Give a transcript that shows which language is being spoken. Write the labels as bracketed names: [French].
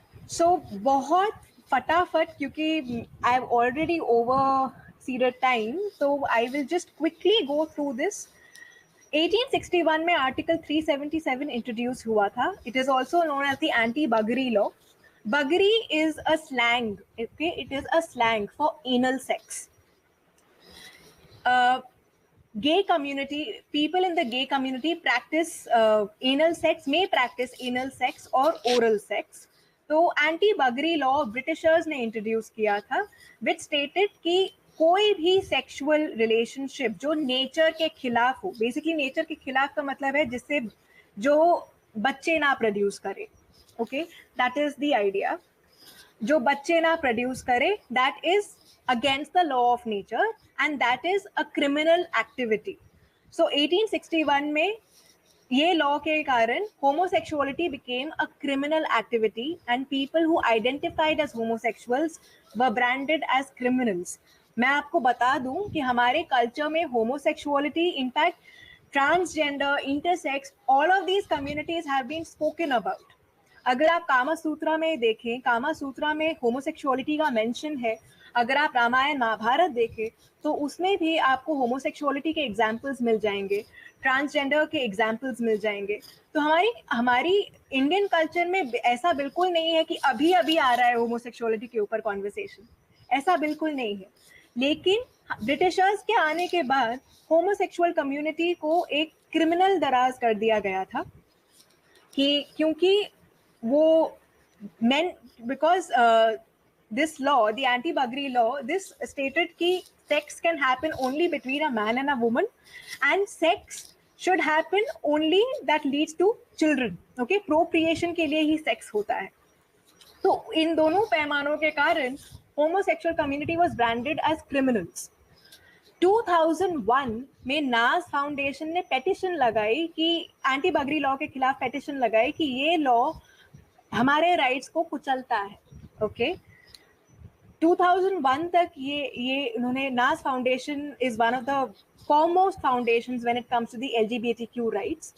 [English] so [Hindi] बहुत फटाफट, क्योंकि [English] I have already over time, तो I will just quickly go through this. [Hindi] 1861 में आर्टिकल 377 इंट्रोड्यूस हुआ था। [English] It is also known as the anti buggery law. Buggery is a slang, okay, it is a slang for anal sex. Gay community, people in the gay community practice anal sex, may practice anal sex or oral sex. [Hindi] तो anti बगरी law Britishers ने introduce किया था, [English] which stated [Hindi] कि कोई भी sexual relationship जो nature के खिलाफ हो, बेसिकली नेचर के खिलाफ का मतलब है जिससे जो बच्चे ना प्रोड्यूस करे, okay, [English] That is the idea. [Hindi] जो बच्चे ना प्रोड्यूस करे, [English] That is against the law of nature and that is a criminal activity. So 1861 [Hindi] में ये लॉ के कारण [English] homosexuality became a criminal activity and people who identified as homosexuals were branded as criminals. [Hindi] मैं आपको बता दूं कि हमारे कल्चर में [English] homosexuality, in fact transgender, intersex, all of these communities have been spoken about. [Hindi] अगर आप कामा सूत्रा में देखें, कामा सूत्रा में होमोसेक्सुअलिटी का मेंशन है। अगर आप रामायण महाभारत देखें तो उसमें भी आपको होमोसेक्सुअलिटी के एग्जाम्पल्स मिल जाएंगे, ट्रांसजेंडर के एग्जाम्पल्स मिल जाएंगे। तो हमारी इंडियन कल्चर में ऐसा बिल्कुल नहीं है कि अभी अभी आ रहा है होमोसेक्सुअलिटी के ऊपर कॉन्वर्सेशन, ऐसा बिल्कुल नहीं है। लेकिन ब्रिटिशर्स के आने के बाद होमोसेक्सुअल कम्युनिटी को एक क्रिमिनल दराज कर दिया गया था कि क्योंकि वो [English] men, because this law, the anti-buggery law, this stated कि sex can happen only between a man and a woman and sex should happen only that leads to children, okay, [Hindi] procreation के लिए ही [English] sex होता है। [Hindi] तो इन दोनों पैमानों के कारण [English] homosexual community was branded as criminals. [Hindi] 2001 में नाज फाउंडेशन ने पेटिशन लगाई कि एंटी बगरी लॉ के खिलाफ पेटिशन लगाई कि ये लॉ हमारे राइट्स को कुचलता है, ओके। 2001 तक ये उन्होंने [English] Naz foundation is one of the foremost foundations when it comes to the LGBTQ rights.